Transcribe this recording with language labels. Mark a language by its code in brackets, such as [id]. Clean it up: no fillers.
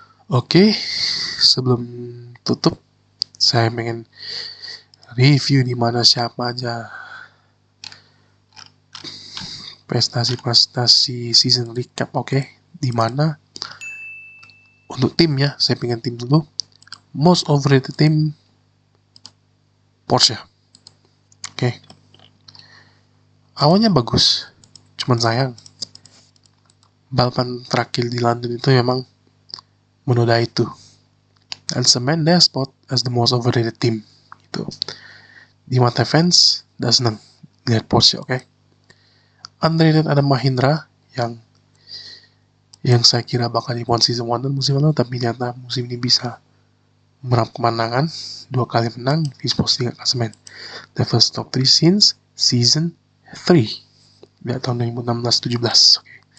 [id] Oke, sebelum tutup, saya pengen review di mana siapa aja prestasi-prestasi season recap. Oke, di mana untuk tim ya, saya pengen tim dulu. [en] Most overrated team Porsche. [id] Oke. Awalnya bagus, cuman sayang balapan terakhir di London itu memang menodai itu. [en] Dan cement their spot as the most overrated team gitu. [id] Di mata fans, udah seneng lihat Porsche. Oke. Underrated ada Mahindra yang saya kira bakal di season 1 dan musim lalu, tapi ternyata musim ini bisa merap kemenangan, 2 kali menang di posisi klasemen. [en] The first top 3 since season 3 [id] di tahun 2016-17. [en] Oke.